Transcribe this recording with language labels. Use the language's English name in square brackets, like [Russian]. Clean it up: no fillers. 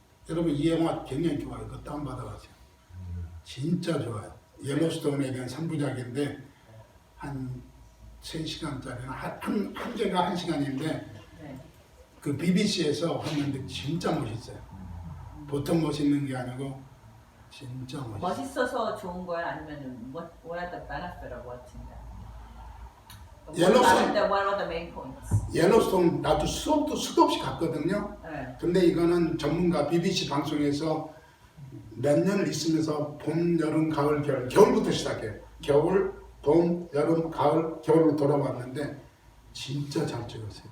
[Korean] 여러분 이 영화 굉장히 좋아요. 이거 다운받아가세요. 진짜 좋아요. 옐로스톤에 대한 3부작인데 한 3시간짜리나 한 개가 1시간인데 네. 그 BBC에서 했는데 진짜 멋있어요. 보통 멋있는 게 아니고 진짜 멋있어요. 멋있어서 좋은 거야 아니면은 [English] what are the benefit of watching that? [Korean] 옐로스톤. [English] What are the main points? [Korean] 옐로스톤 나도 수도 없이 갔거든요. 네. 근데 이거는 전문가 BBC 방송에서 몇 년을 있으면서 봄, 여름, 가을, 겨울, 겨울부터 시작해요. 겨울, 봄, 여름, 가을, 겨울로 돌아왔는데 진짜 잘 찍었어요.